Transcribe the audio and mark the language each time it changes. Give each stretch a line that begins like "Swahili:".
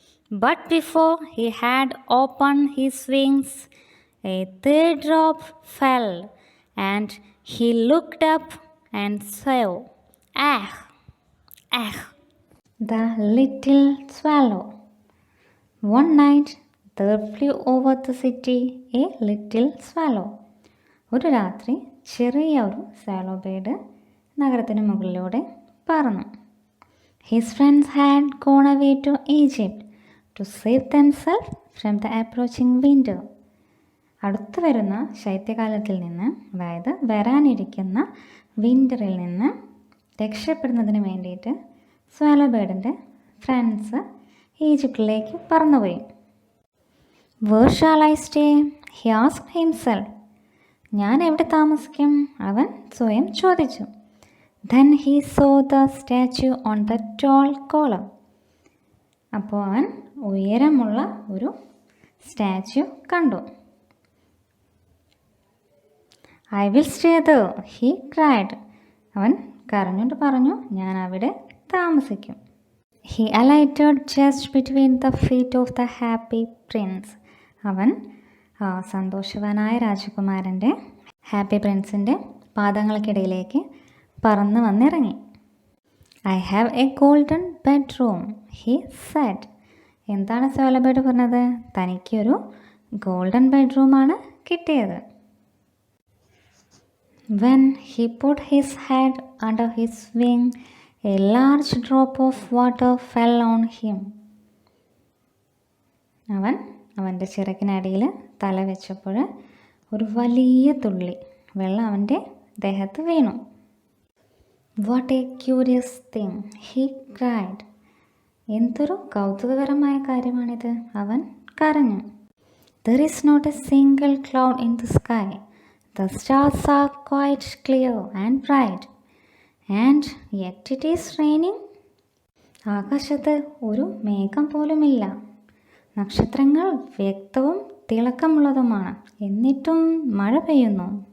English: But before he had opened his wings, a third drop fell, and he looked up and saw, "Ah, ah, the little swallow." One night there flew over the city a little swallow.
Malayalam: ഒരു രാത്രി ചെറിയ ഒരു swallow bird നഗരത്തിന് മുകളിലൂടെ പറന്നു.
English: His friends had gone away to Egypt to save themselves from the approaching winter.
Malayalam: അടുത്തു വരുന്ന ശൈത്യകാലത്തിൽ നിന്ന്, അതായത് വരാനിരിക്കുന്ന വിൻ്ററിൽ നിന്ന് രക്ഷപ്പെടുന്നതിന് വേണ്ടിയിട്ട് swallow birdൻ്റെ ഫ്രണ്ട്സ് ഈജിപ്തിലേക്ക് പറന്നുപോയി.
English: "Where shall I stay?" he asked himself.
Malayalam: ഞാൻ എവിടെ താമസിക്കും? അവൻ സ്വയം ചോദിച്ചു.
English: Then he saw the statue on the tall column.
Malayalam: അപ്പോൾ അവൻ ഉയരമുള്ള ഒരു സ്റ്റാച്യു കണ്ടു.
English: "I will stay there," he cried.
Malayalam: അവൻ കരഞ്ഞുകൊണ്ട് പറഞ്ഞു, "ഞാൻ അവിടെ താമസിക്കും."
English: He alighted just between the feet of the happy prince.
Malayalam: അവൻ സന്തോഷവാനായ രാജകുമാരൻ്റെ ഹാപ്പി പ്രിൻസിൻ്റെ പാദങ്ങൾക്കിടയിലേക്ക് പറന്ന് വന്നിറങ്ങി.
English: "I have a golden bedroom," he said.
Malayalam: എന്താണ് swallow bird പറഞ്ഞത്? തനിക്കൊരു ഗോൾഡൻ ബെഡ്റൂമാണ് കിട്ടിയത്.
English: When he put his head under his wing, a large drop of water fell on him.
Malayalam: അവൻ അവൻ്റെ ചിറകിനടിയിൽ തല വെച്ചപ്പോൾ ഒരു വലിയ തുള്ളി വെള്ളം അവൻ്റെ ദേഹത്ത് വീണു.
English: "What a curious thing," he cried.
Malayalam: എന്തൊരു കൗതുകകരമായ കാര്യമാണിത്, അവൻ കരഞ്ഞു.
English: "There is not a single cloud in the sky. The stars are quite clear and bright. And yet it is raining."
Malayalam: ആകാശത്ത് ഒരു മേഘം പോലുമില്ല, നക്ഷത്രങ്ങൾ വ്യക്തവും തിളക്കമുള്ളതുമാണ്, എന്നിട്ടും മഴ പെയ്യുന്നു.